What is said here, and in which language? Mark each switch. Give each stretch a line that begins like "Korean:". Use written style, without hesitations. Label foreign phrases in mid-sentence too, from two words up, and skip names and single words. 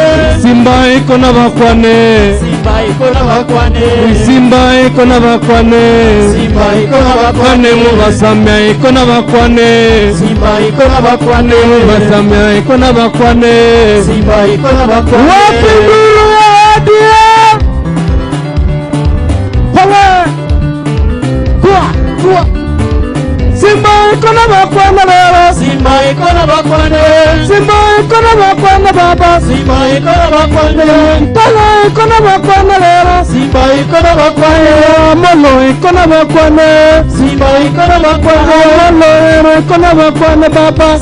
Luyia: Simba ikona bakwane. Simba ikona bakwane. Simba ikona bakwane. Simba ikona bakwane. Kwane mubasamya ikona bakwane. Simba ikona bakwane. Mubasamya ikona bakwane. Simba ikona bakwane.
Swahili: Wapi nduru ya ADF? Power!
Luyia: Kwa! Simba ikona bakwane lero. Simba ikona bakwane. Simba ikona bakwane baba. Simba ikona bakwane. Tala ikona bakwane lero. Simba ikona bakwane. Molo ikona bakwane. Simba ikona bakwane. Molo lero ikona bakwane baba.